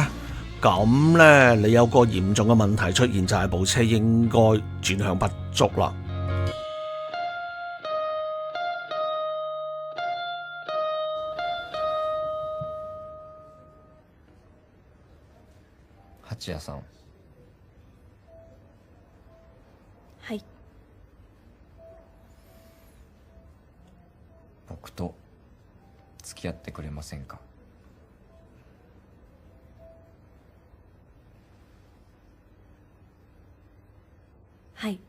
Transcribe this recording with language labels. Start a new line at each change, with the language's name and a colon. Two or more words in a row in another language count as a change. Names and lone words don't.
Cantonese: 咁呢，你有個嚴重嘅問題出現，就係部車應該轉向不足啦。
Japanese: 八谷さん、はい。僕と付き合ってくれませんか？はい。